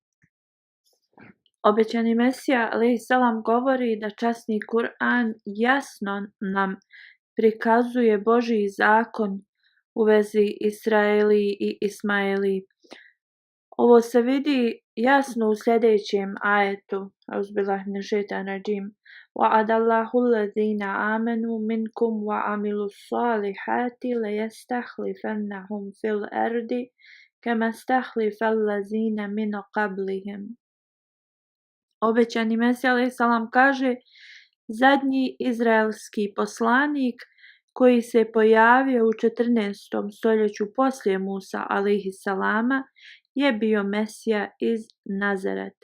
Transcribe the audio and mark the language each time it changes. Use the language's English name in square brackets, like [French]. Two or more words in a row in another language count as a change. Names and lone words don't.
[Bosnian] Obećani Mesija [Arabic] عليه السلام [Bosnian] govori da časni Kur'an jasno nam prikazuje Božji zakon u vezi Israeli i Ismaili. Ovo se vidi jasno u sljedećem ajetu. [Arabic] أعوذ بالله من الشيطان الرجيم. وعد الله الذين آمنوا منكم وعملوا الصالحات ليستخلفنهم في الأرض كما استخلف الذين من قبلهم. [Bosnian] Obećani Mesija [Arabic] عليه السلام [Bosnian] kaže, zadnji izraelski poslanik koji se pojavio u 14. stoljeću poslije Musa [Arabic] عليه السلام [Bosnian] je bio Mesija iz Nazareta.